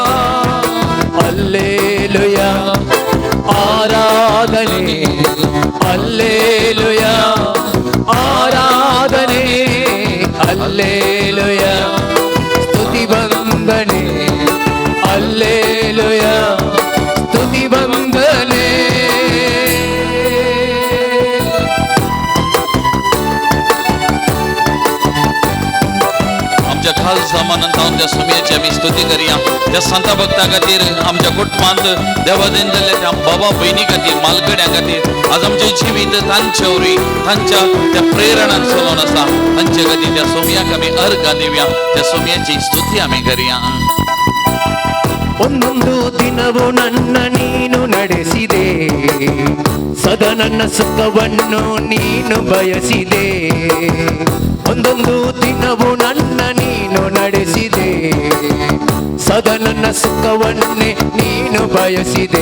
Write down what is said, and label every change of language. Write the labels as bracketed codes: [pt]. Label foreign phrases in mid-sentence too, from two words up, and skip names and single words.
[kn] ಹಲ್ಲೆಲೂಯ ಆರಾಧನೆ, ಹಲ್ಲೆಲೂಯ ಆರಾಧನೆ, ಹಲ್ಲೆಲೂಯ ಸ್ತುತಿ ವಂದನೆ, ಹಲ್ಲೆಲೂಯ ಸ್ತುತಿ ವಂದನೆ. [kok] आमच्या खाल सामानांत त्या सुमयेची आमी स्तुती करया. त्या संत भक्तां खातीर, आमच्या कुटुंबांत देवा देन जाल्ल्या त्या बाबा भयणी खातीर, मालकड्यां खातीर आज आमचें जिवीत तांचे वरवीं तांच्या त्या प्रेरणान चलोवन आसा. तांचे खातीर त्या सुमयाक आमी अर्गां दिवया. त्या सुमयेची स्तुती आमी करया. [kn] ಒಂದೊಂದು ದಿನವೂ ನನ್ನ ನೀನು ನಡೆಸಿದೆ, ಸದಾ ನನ್ನ ಸುಖವನ್ನು ನೀನು ಬಯಸಿದೆ. ಒಂದೊಂದು ದಿನವೂ ನನ್ನ ನೀನು ನಡೆಸಿದೆ, ಸದಾ ನನ್ನ ಸುಖವನ್ನೇ ನೀನು ಬಯಸಿದೆ.